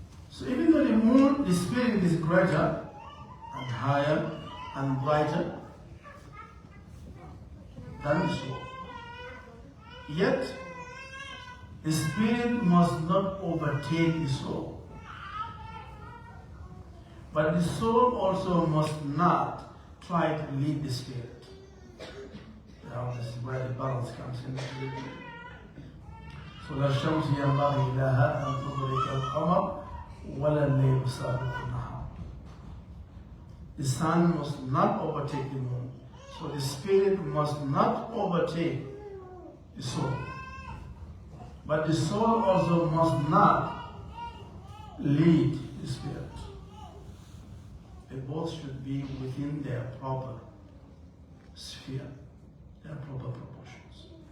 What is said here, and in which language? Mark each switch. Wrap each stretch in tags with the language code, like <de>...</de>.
<en>So even though the moon, the spirit is greater and higher and brighter than the soul, yet the spirit must not overtake the soul. But the soul also must not try to lead the spirit. Now this is where the balance comes in.</en> <ar>So لا الشمس ينبغي لها أن تدرك القمر ولا الليل سابق النهار.</ar> <en>The sun must not overtake the moon. So the spirit must not overtake the soul. But the soul also must not lead the spirit. They both should be within their proper sphere, their proper proportions.</en>